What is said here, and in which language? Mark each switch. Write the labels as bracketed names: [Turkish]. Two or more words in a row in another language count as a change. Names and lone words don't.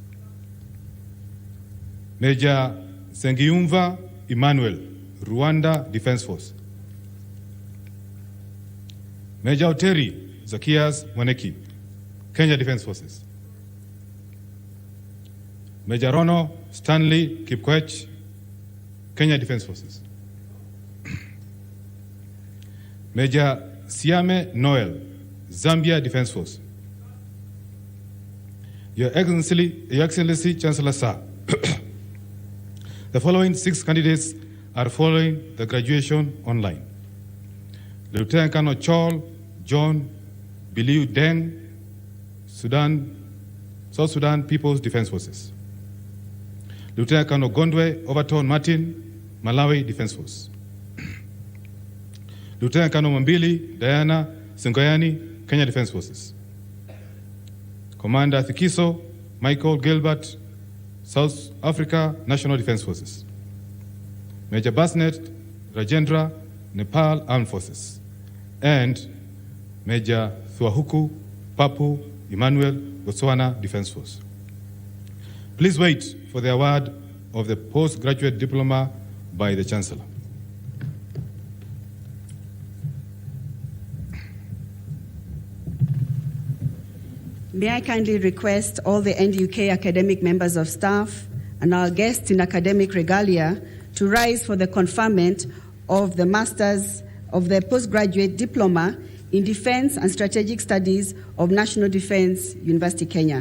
[English] Major Sengiumva Emmanuel, Rwanda Defence Force. Major Oteri Zakias Mwaneki, Kenya Defence Forces. Major Rono Stanley Kipkoech, Kenya Defence Forces. Major Siame Noel, Zambia Defence Force. Your Excellency Chancellor Sir, the following 6 candidates are following the graduation online. Lieutenant Colonel Chol John Biliu Deng, South Sudan People's Defence Forces. Lieutenant Colonel Gondwe Overton Martin, Malawi Defence Force. Lieutenant Colonel Mambili Diana Singoyani, Kenya Defence Forces. Commander Thikiso Michael Gilbert, South Africa National Defence Forces. Major Basnet Rajendra, Nepal Armed Forces. And Major Thuahuku Papu Emmanuel, Botswana Defence Force. Please wait for the award of the postgraduate diploma by the Chancellor. May I kindly request all the NUK academic members of staff and our guests in academic regalia to rise for the conferment of the Masters of the Postgraduate Diploma in Defense and Strategic Studies of National Defense University, Kenya.